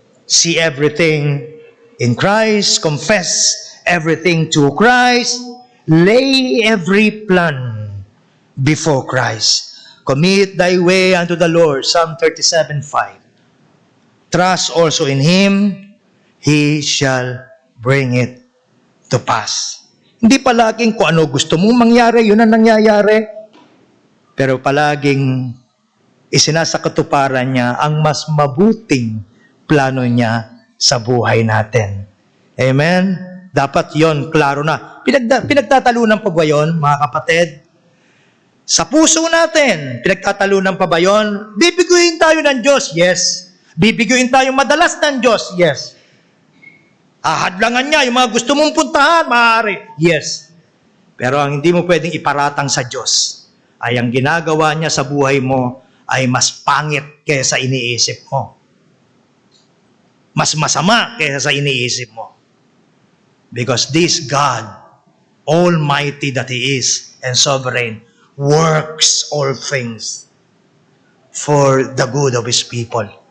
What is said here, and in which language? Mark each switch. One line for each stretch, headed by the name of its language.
English: See everything in Christ. Confess everything to Christ. Lay every plan before Christ. Commit thy way unto the Lord. Psalm 37:5. Trust also in Him, He shall bring it to pass.
Filipino: Hindi palaging kung ano gusto mong mangyari, yun ang nangyayari. Pero palaging isinasakatuparan niya ang mas mabuting plano niya sa buhay natin. Amen? Dapat yon klaro na. Pinagtatalunan pa ba yun, mga kapatid? Sa puso natin, pinagtatalunan pa ba yun? Bibiguin tayo ng Diyos? Yes. Bibiguin tayo madalas ng Diyos? Yes. Ahadlangan niya, yung mga gusto mong puntahan, maaari. Yes. Pero ang hindi mo pwedeng iparatang sa Diyos ay ang ginagawa niya sa buhay mo ay mas pangit kaysa iniisip mo. Mas masama kaysa sa iniisip mo.
English: Because this God, Almighty that He is, and sovereign, works all things for the good of His people.